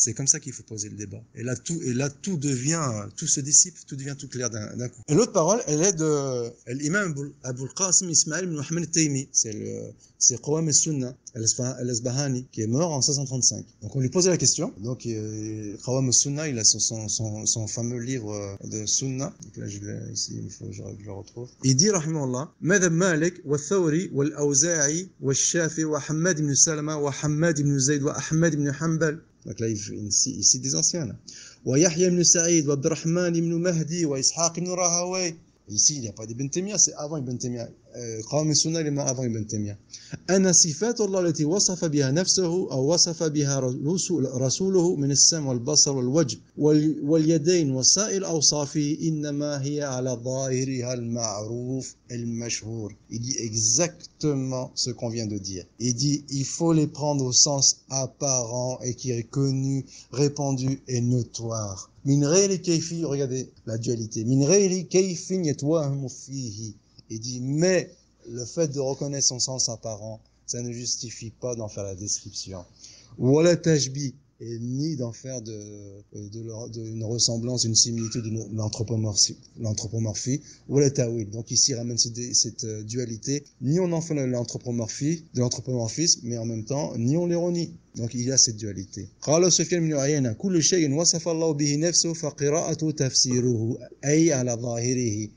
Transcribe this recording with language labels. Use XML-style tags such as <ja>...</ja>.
<fr>C'est comme ça qu'il faut poser le débat. Et là tout se dissipe, tout devient tout clair d'un coup. Et l'autre parole, elle est de l'imam Abul Qasim Ismail ibn Muhammad al-Taymi. C'est Qawam al-Sunnah al-Asbahani, qui est mort en 535. Donc on lui posait la question. Donc Qawam al-Sunnah, il a son fameux livre de Sunnah. Donc là ici, il faut que je le retrouve. Il dit</fr> <ar>رحمه الله مذهب مالك والثوري والأوزاعي والشافعي وحماد بن سلمة وحماد بن زيد وأحمد بن حنبل.</ar> <fr>Donc là, il cite des anciens là.</fr> <ar>ويحيى بن سعيد وعبد الرحمن بن مهدي وإسحاق بن راهوي.</ar> <fr>Ici, il n'y a pas d'Ibn Taymiyyah, c'est avant Ibn Taymiyyah. Qawam al-Sunnah, il est mort avant Ibn Taymiyyah.</fr> <ar>أن صفات الله التي وصف بها نفسه أو وصف بها رسوله من السمع والبصر والوجه واليدين وسائر الأوصاف إنما هي على ظاهرها المعروف المشهور.</ar> <fr>Il dit exactement ce qu'on vient de dire. Il dit il faut les prendre au sens apparent et qui est connu, répandu et notoire.</fr> <ar>من غير كيفية,</ar> <fr>regardez la dualité.</fr> <ar>من غير كيفية يتوهم فيه.</ar> <fr>Il dit, mais le fait de reconnaître son sens apparent, ça ne justifie pas d'en faire la description.</fr> <ar>Wala tajbi,</ar> <fr>et ni d'en faire une ressemblance, une similitude, l'anthropomorphie ou le ta'wil. Donc ici, il ramène cette dualité. Ni on en fait de l'anthropomorphisme, mais en même temps, ni on l'ironie. Donc il y a cette dualité.</fr> <ar>قال سفيان بن عيينة كل شيء وصف الله به نفسه فقراءته تفسيره أي على ظاهره.</ar>